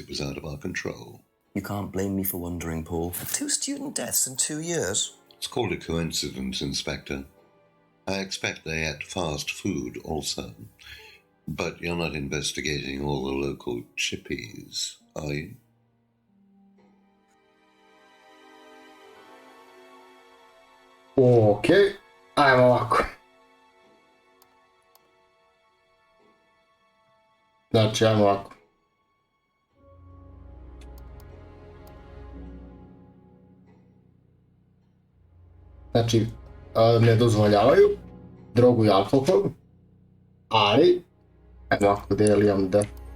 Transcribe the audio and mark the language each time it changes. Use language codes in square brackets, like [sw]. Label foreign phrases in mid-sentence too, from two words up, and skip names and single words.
[en] It was out of our control. You can't blame me for wondering, Paul. 2 student deaths in 2 years. It's called a coincidence, Inspector. I expect they ate fast food also. But you're not investigating all the local chippies, are you? [hr] Ok, ajmo ovako. Znači, ajmo ovako. Znači, ne dozvoljavaju drogu i alkohol, ali, ajmo ovako, gdje je Liam D.